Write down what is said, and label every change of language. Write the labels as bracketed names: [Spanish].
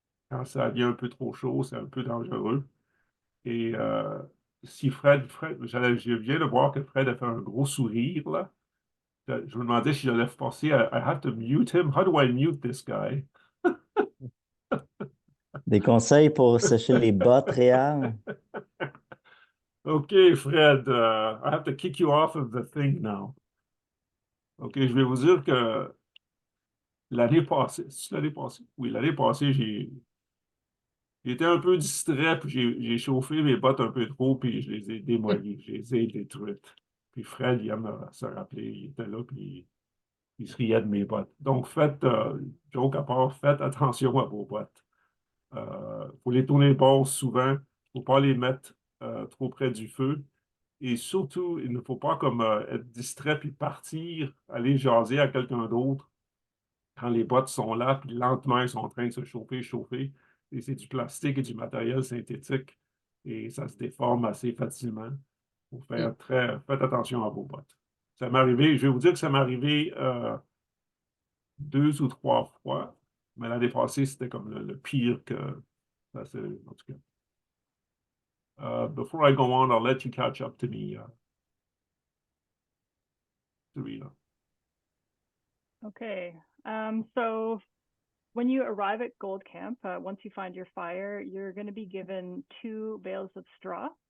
[French] Quand ça devient un peu trop chaud, c'est un peu dangereux. Et si je viens de voir que Fred a fait un gros sourire, là. Je me demandais si j'allais passer. [English] I have to mute him. How do I mute this guy? [French] Des conseils pour sécher les bottes réelles? [English] OK, Fred, I have to kick you off of the thing now. [French] OK, je vais vous dire que oui, l'année passée, j'ai été un peu distrait, puis j'ai chauffé mes bottes un peu trop, puis je les ai démolies, je les ai détruites. Puis Fred, il aime se rappeler, il était là, puis il se riait de mes bottes. Donc, joke à part, faites attention à vos bottes. Faut les tourner de bord souvent, il ne faut pas les mettre trop près du feu. Et surtout, il ne faut pas comme être distrait puis partir, aller jaser à quelqu'un d'autre quand les bottes sont là, puis lentement, ils sont en train de se chauffer. Et c'est du plastique et du matériel synthétique. Et ça se déforme assez facilement. Faites attention à vos bottes. Ça m'est arrivé, je vais vous dire que ça m'est arrivé 2 ou 3 fois, mais l'année passée, c'était comme le pire que ça, en tout cas. [English] Before I go on, I'll let you catch up to me, Serena. Okay. So when you arrive at Gold Camp, once you find your fire, you're going to be given 2 bales of straw.